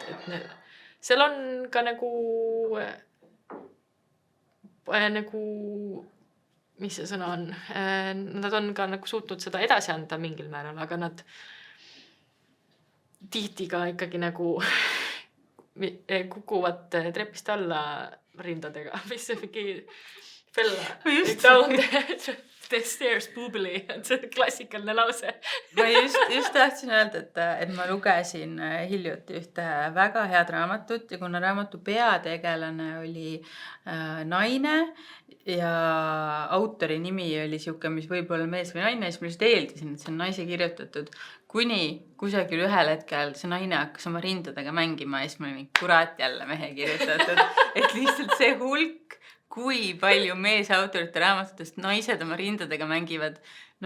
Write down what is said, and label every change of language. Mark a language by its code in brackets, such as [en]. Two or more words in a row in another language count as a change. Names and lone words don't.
[et] Et seal on ka nagu, mis see sõna on, nad on ka nagu suutnud seda edasi anda mingil määral, aga nad tihti ka ikkagi nagu kukuvad trepist alla rindadega, mis see mingi [en] down the stairs boobily, [et] see klassikaline lause. Ma just tahtsin öelda, et ma lugesin hiljuti ühte väga head raamatut ja kuna raamatu peategelane oli naine ja autori nimi oli siuke, mis võib olla mees või naine, siis ma just eeldisin, et see on naise kirjutatud, kuni kusagil ühel hetkel see naine hakkas oma rindadega mängima ja siis ma olin mingi kurat jälle mehe kirjutatud, et lihtsalt see hulk, kui palju meesautorite raamatutest naised oma rindadega mängivad, no